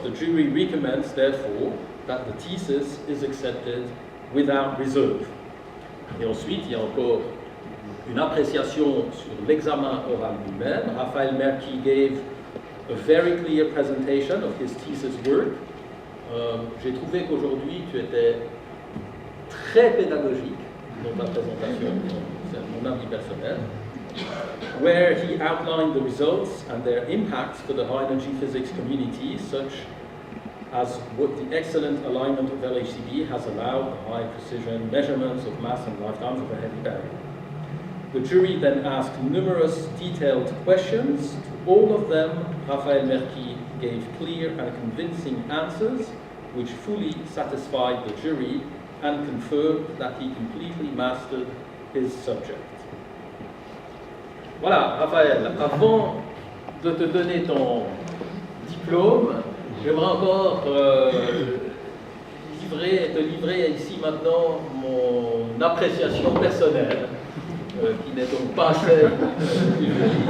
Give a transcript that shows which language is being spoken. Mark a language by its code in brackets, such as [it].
[en] The jury recommends, therefore, that the thesis is accepted without reserve. [fr] Et ensuite, il y a encore une appréciation sur l'examen oral lui-même. [en] Raphaël Merki gave a very clear presentation of his thesis work. [fr] J'ai trouvé qu'aujourd'hui, tu étais très pédagogique dans ta présentation, c'est mon avis personnel. [en] where he outlined the results and their impacts for the high-energy physics community, such as what the excellent alignment of LHCb has allowed the high-precision measurements of mass and lifetimes of a heavy barrier. The jury then asked numerous detailed questions. To all of them, Raphael Merki gave clear and convincing answers, which fully satisfied the jury and confirmed that he completely mastered his subject. [fr] Voilà, Raphaël, avant de te donner ton diplôme, j'aimerais encore te livrer ici maintenant mon appréciation personnelle, qui n'est donc pas celle du jury.